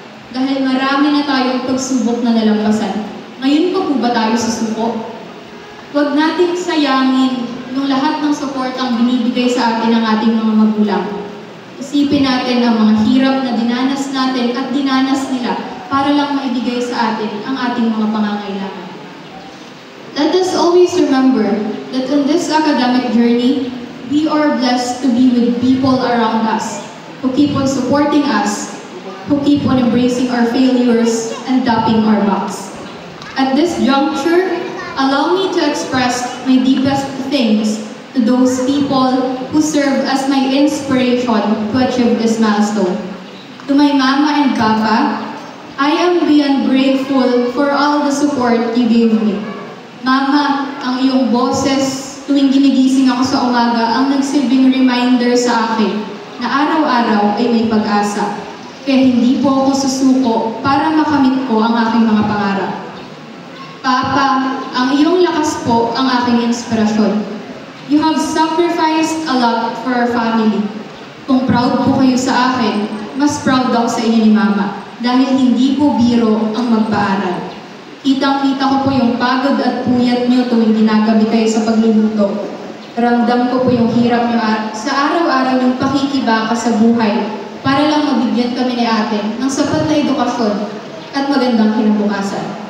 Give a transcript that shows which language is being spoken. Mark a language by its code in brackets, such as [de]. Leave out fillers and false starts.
[tl] Dahil marami na tayong pagsubok na nalampasan. Ngayon pa po ba tayo susuko? Huwag nating sayangin yung lahat ng support ang binibigay sa atin ng ating mga magulang. Isipin natin ang mga hirap na dinanas natin at dinanas nila para lang maibigay sa atin ang ating mga pangangailangan. [en] Let us always remember that in this academic journey, we are blessed to be with people around us who keep on supporting us, who keep on embracing our failures and tapping our backs. At this juncture, allow me to express my deepest thanks to those people who serve as my inspiration to achieve this milestone. To my mama and papa, I am beyond grateful for all the support you gave me. [tl] Mama, ang iyong boses tuwing ginigising ako sa umaga ang nagsilbing reminder sa akin na araw-araw ay may pag-asa. Kaya hindi po ako susuko para makamit ko ang aking mga pangarap. Papa, ang iyong lakas po ang aking inspirasyon. [en] You have sacrificed a lot for our family. [tl] Kung proud po kayo sa akin, mas proud ako sa inyo ni Mama dahil hindi po biro ang magpaaral. Kitang-kita ko po yung pagod at puyat niyo tuwing ginagabi kayo sa pagluluto. Ramdam ko po yung hirap niyo sa araw-araw yung pakikibaka sa buhay para lang mabigyan kami ni ate ng sapat na edukasyon at magandang kinabukasan.